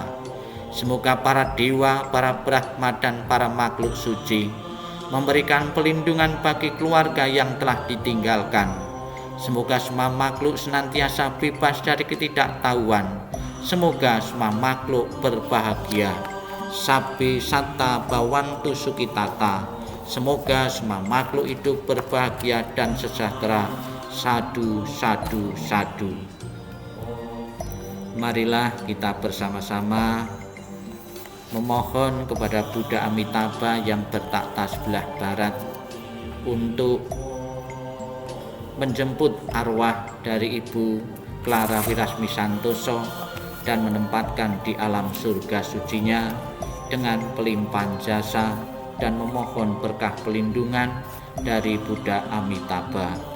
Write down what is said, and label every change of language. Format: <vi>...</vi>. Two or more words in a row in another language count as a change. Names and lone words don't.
<id>Semoga para dewa, para brahma dan para makhluk suci memberikan pelindungan bagi keluarga yang telah ditinggalkan. Semoga semua makhluk senantiasa bebas dari ketidaktahuan. Semoga semua makhluk berbahagia.</id> <pi>Sabbe satta bhavantu sukhitata.</pi> <id>Semoga semua makhluk hidup berbahagia dan sejahtera.</id> <pi>Sadu, sadu, sadu.</pi> <id>Marilah kita bersama-sama memohon kepada Buddha Amitabha yang bertakhta sebelah barat untuk menjemput arwah dari Ibu Clara Wirasmi Santoso dan menempatkan di alam surga sucinya dengan pelimpahan jasa dan memohon berkah pelindungan dari Buddha Amitabha.</id>